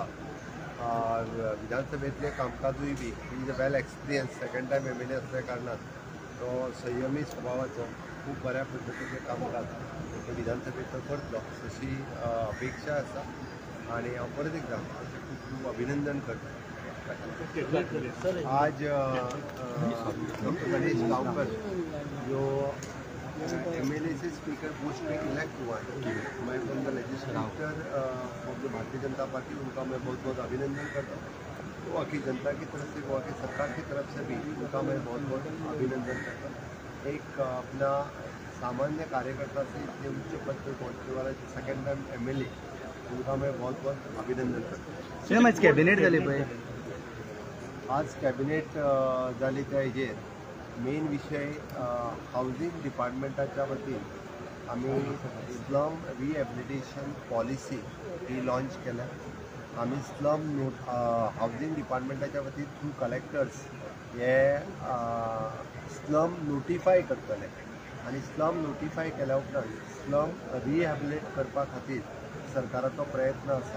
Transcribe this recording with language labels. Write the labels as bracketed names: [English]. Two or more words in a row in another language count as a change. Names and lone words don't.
[Konkani] विधानसभेतले कामकाजूय [English] be is a well experience, second time [Konkani] MLA असल्या कारणान तो संयमी स्वभावाचो खूब बऱ्या पद्धतीचें कामकाज विधानसभेत करतलो अशी अपेक्षा आसा आणि हांव परत एकदा ताचें खूब खूब अभिनंदन करता। [Hindi] आज डॉक्टर गणेश गांवकर जो MLA से [English] speaker post [Hindi] पे इलेक्ट हुआ है, मैं [English] from the legislator of the [Hindi] भारतीय जनता पार्टी उनका मैं बहुत बहुत अभिनंदन करता हूँ। गोवा की जनता की तरफ से, गोवा की सरकार की तरफ से भी उनका मैं बहुत बहुत अभिनंदन करता हूँ। एक अपना सामान्य कार्यकर्ता से इतने उच्च पद पर पहुँचने वाला [English] second time [Hindi] MLA, उनका मैं बहुत बहुत अभिनंदन करता हूँ। [Konkani] आज कॅबिनेट जाली पळय, आज कॅबिनेट जाली त्या हेजेर मेन विषय हाऊसिंग डिपार्टमेंटाच्या वतीन आम्ही [English] slum rehabilitation policy [Konkani] ही लॉन्च केल्या। आम्ही [English] slum housing [Konkani] डिपार्टमेंटाच्या वतीन [English] through collectors [Konkani] हे [English] slum notify [Konkani] करतले आणि [English] slum notify [Konkani] केल्या उपरांत [English] slum rehabilitate [Konkani] करपा खातीर सरकाराचो प्रयत्न आसा।